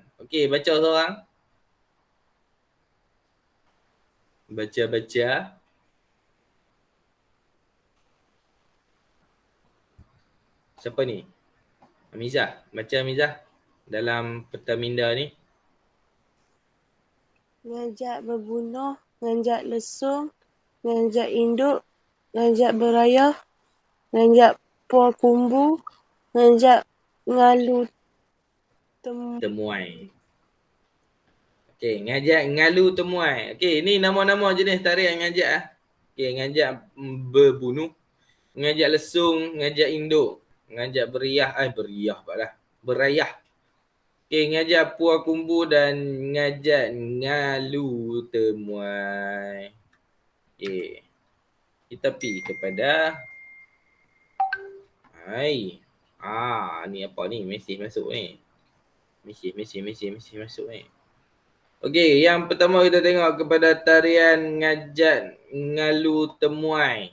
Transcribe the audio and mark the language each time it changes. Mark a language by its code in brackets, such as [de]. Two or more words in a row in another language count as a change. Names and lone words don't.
[ms] Okey, baca seorang. Baca. Siapa ni? Amizah. Baca Amizah. Dalam Pertaminda ni. Ngajak berbunuh, ngajak lesung, ngajak induk, ngajak berayah, ngajak puar kumbu, ngajak ngalu Temuai. Okey, ngajak ngalu temuai. Okey, ni nama-nama jenis tarian ngajak ah. Okey, ngajak berbunuh, ngajak lesung, ngajak induk, ngajak beriah pula. Berayah. Okey, ngajak puar kumbu dan ngajak ngalu temuai. Okey. Kita pergi kepada ni apa ni? Mesej masuk ni. Mesej masuk ni. Okey, yang pertama kita tengok kepada tarian ngajak ngalu temuai.